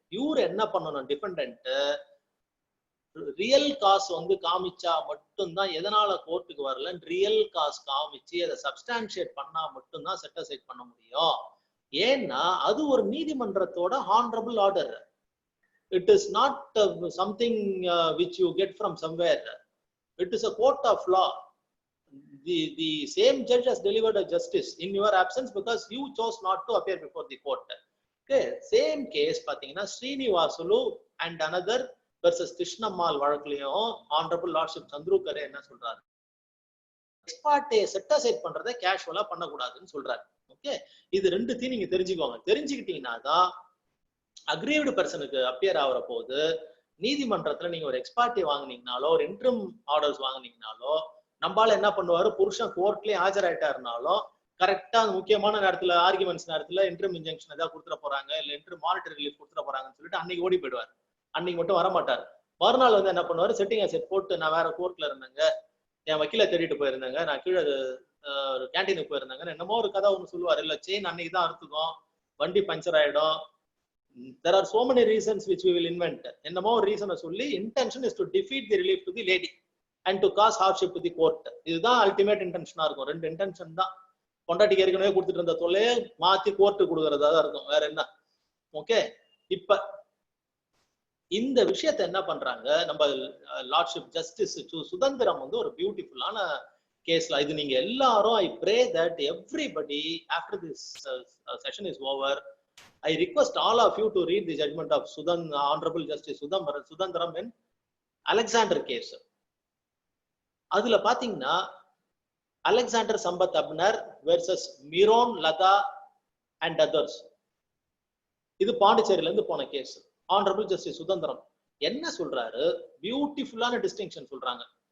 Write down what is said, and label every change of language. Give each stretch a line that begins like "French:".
Tamil: இவர் என்ன பண்ணணும், டிஃபெண்டன்ட் ரியல் காஸ் வந்து காமிச்சா மட்டும்தான், எதனால கோர்ட்டுக்கு வரல ரியல் காஸ் காமிச்சு அதை சப்ஸ்டான்ஷியேட் பண்ணா மட்டும்தான் செட் அசைட் பண்ண முடியும். ஏன்னா அது ஒரு நீதிமன்றத்தோட honourable order.
English: It is not something which you get from somewhere. It is a court of law. The same judge has delivered a justice in your absence because you chose not to appear before the court.
Tamil: Okay, same case பாத்தீங்கன்னா Srinivasulu and another versus Krishnammal வழக்குலயும் honorable lordship சந்திரூக்கர் என்ன சொல்றாரு, எக்ஸ்பார்ட்டே set aside பண்றதை கேஷுவலா பண்ணக்கூடாதுன்னு சொல்றாரு. Okay, இது ரெண்டுத்தையும் நீங்க தெரிஞ்சுக்கோங்க. தெரிஞ்சுக்கிட்டீங்கன்னா தான் அக்ரீவ்டு பர்சனுக்கு அப்பியர் ஆகிற போது நீதிமன்றத்துல நீங்க ஒரு எக்ஸ்பார்ட்டி வாங்கினீங்கனாலோ ஒரு இன்ட்ரம் ஆர்டர்ஸ் வாங்கினீங்கனாலோ நம்மளால என்ன பண்ணுவாரு, புருஷன் கோர்ட்லயே ஆஜராயிட்டாருனாலும் கரெக்டா அந்த முக்கியமான நேரத்துல ஆர்குமெண்ட்ஸ் நேரத்துல இன்டர்ம் இன்ஜெக்ஷன் ஏதாவது கொடுத்துட போறாங்க இல்ல இன்டர் மானிட்டரி ரிலீஃப் கொடுத்துட போறாங்கன்னு சொல்லிட்டு அன்னைக்கு ஓடி போயிடுவார். அன்னைக்கு மட்டும் வர மாட்டார். மறுநாள் வந்து என்ன பண்ணுவாரு, செட்டிங் அசெட் போட்டு நான் வேற கோர்ட்ல இருந்தேங்க, என் வக்கீல தேடிட்டு போயிருந்தேங்க, நான் கீழே கேன்டீனுக்கு போயிருந்தாங்க, என்னமோ ஒரு கதை ஒன்று சொல்லுவார். இல்ல செயின் அன்னைக்கு தான் அறுத்துக்கும், வண்டி பஞ்சர் ஆயிடும்.
English: There are so many reasons which we will invent.
Tamil: என்னமோ ஒரு ரீசனை சொல்லி
English: intention is to defeat the relief to the lady and to cause hardship to the court.
Tamil: இதுதான் அல்டிமேட் இன்டென்ஷனா இருக்கும். ரெண்டு இன்டென்ஷன் தான். பொண்டாட்டிக்கு ஏற்கனவே கொடுத்துட்டு இருந்த தொல்லையே மாத்தி கோர்ட்டு கொடுக்கறதா தான் இருக்கும், வேற என்ன. ஓகே, இப்ப இந்த விஷயத்த என்ன பண்றாங்க நம்ம லார்ட்ஷிப் ஜஸ்டிஸ் சுதந்திரம் வந்து ஒரு பியூட்டிஃபுல்லான கேஸ்ல. இது நீங்க எல்லாரும்,
English: I pray that everybody after this session is over, I request all of you to read the judgment of Honorable Justice Sudhandaram in Alexander case.
Tamil: அதுல பாத்தீங்கன்னா Alexander Sampath Abner versus மிரோன் Latha and others. இது பாண்டிச்சேரியில இருந்து போன கேஸ். ஆனரபிள் ஜஸ்டிஸ் சுதந்திரம் என்ன சொல்றாரு, பியூட்டிஃபுல்லான டிஸ்டிங்ஷன் சொல்றாங்க.